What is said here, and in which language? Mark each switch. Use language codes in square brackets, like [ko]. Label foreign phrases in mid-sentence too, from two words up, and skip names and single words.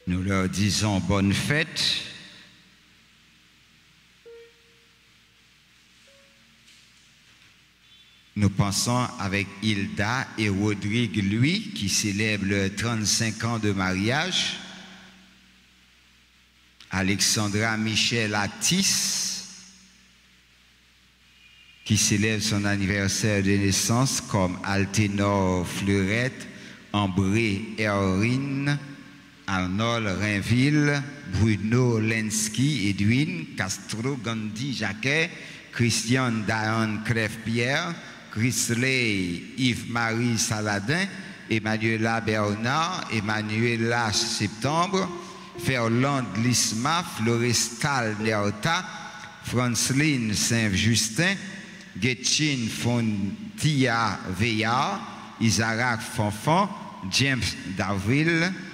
[fr] Nous leur disons bonne fête. Nous pensons avec Hilda et Rodrigue, lui, qui célèbre le 35 ans de mariage. Alexandra Michel Atis, qui célèbre son anniversaire de naissance, comme Alténor Fleurette, Ambré Errine, Arnold Rainville, Bruno Lenski, Edwin, Castro, Gandhi Jacquet, Christian Dayan Crève-Pierre, Chrisley Yves-Marie Saladin, Emmanuela Bernard, Emmanuela Septembre, Ferland Lisma, Florestal Nerta, Franceline Saint-Justin, Getchin Fontia Veillard, Isaac Fonfon, James Darville,